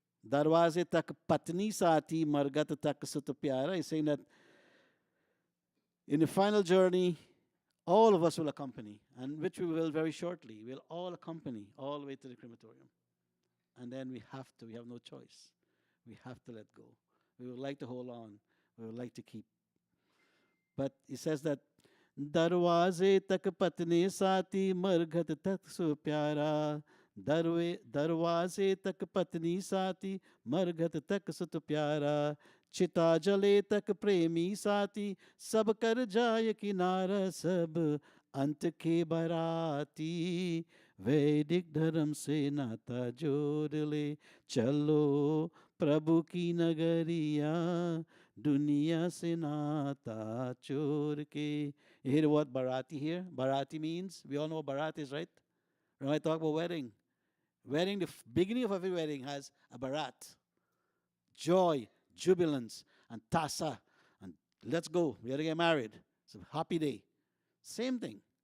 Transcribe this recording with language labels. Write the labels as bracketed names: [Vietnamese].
[Hindi] Darwaze tak patni saati margat tak sut pyara. [English] He's saying that in the final journey, all of us will accompany, and which we will very shortly. We'll all accompany all the way to the crematorium. And then we have no choice. We have to let go. We would like to hold on. We would like to keep. But he says that [Hindi] दरवाजे तक पतने साथी मरघट तक सो प्यारा दरवाजे तक पत्नी साथी मरघट तक सुत प्यारा चिता जले तक प्रेमी साथी सब कर जाय किनारा सब अंत के बराती वैदिक धर्म से नाता जोड़ ले चलो प्रभु की नगरिया दुनिया से नाता चोर के. [English] You hear the word barati here? Barati means, we all know what barat is, right? When I talk about wedding, the beginning of every wedding has a barat. Joy, jubilance, and tasa, and let's go, we got to get married. It's a happy day. Same thing.